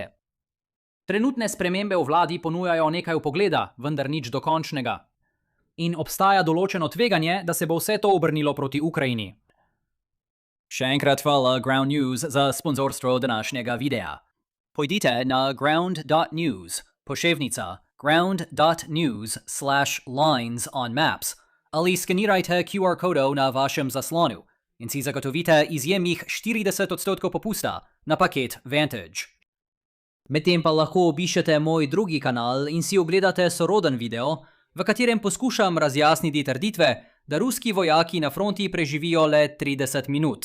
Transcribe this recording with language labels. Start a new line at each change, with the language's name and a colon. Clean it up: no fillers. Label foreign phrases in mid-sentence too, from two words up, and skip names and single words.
Slovenian: Trenutne spremembe v vladi ponujajo nekaj vpogleda, vendar nič dokončnega. In obstaja določeno tveganje, da se bo vse to obrnilo proti Ukrajini. Še enkrat hvala Ground News za sponzorstvo današnjega videa. Pojdite na ground.news, poševnica ground.news/lines on maps, ali skenirajte QR kodov na vašem zaslonu in si zagotovite izjemnih 40% popusta na paket Vantage. Medtem pa lahko obiščete moj drugi kanal in si ogledate soroden video, v katerem poskušam razjasniti trditve, da ruski vojaki na fronti preživijo le 30 minut.